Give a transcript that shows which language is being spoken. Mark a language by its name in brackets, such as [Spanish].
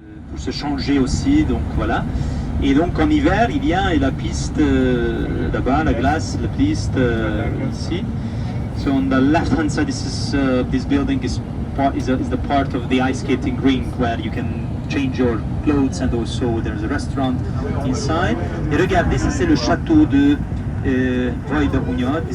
[French] Pour se changer aussi, donc voilà. Et donc en hiver, il y a la piste là-bas, la glace, la piste ici. [English] So on the left-hand side, this building is the part of the ice skating rink where you can change your clothes and also there's a restaurant inside. [French] Et regardez, ça c'est le château de Vajdahunyad.